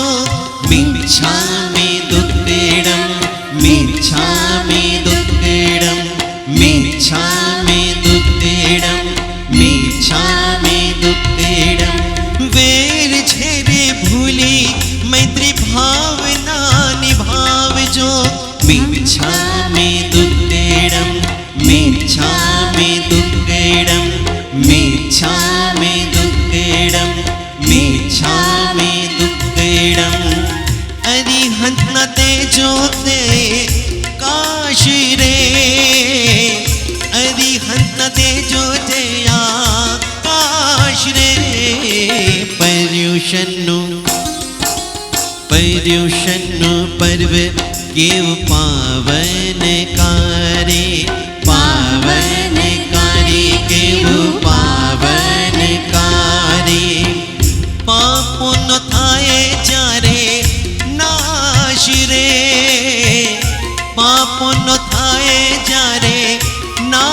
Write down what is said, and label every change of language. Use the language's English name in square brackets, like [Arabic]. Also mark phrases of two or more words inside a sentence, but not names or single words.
[Prakrit languages] મિચ્છામિ દુક્કડમ, મિચ્છામિ દુક્કડમ, મિચ્છામિ દુક્કડમ, મિચ્છામિ દુક્કડમ. [Gujarati] વેર છેરે ભૂલી મૈત્રી ભાવના નિભાવજો. [Prakrit languages] મિચ્છામિ દુક્કડમ, મિચ્છામિ દુક્કડમ, मिच्छामि दुक्कडम, मिच्छामि दुक्कडम. [Gujarati] અરિહંત ન તેજો તે કાશી રે, અરિહંત ન તેજો તે આકાશ રે. पर्युषणનું પર્વ કેવ પાવનકારી, પાવનકારી કેવું પાવનકારી. પાપોનો થાય જ્યારે નાશ રે, પાપોનો થાય જ્યારે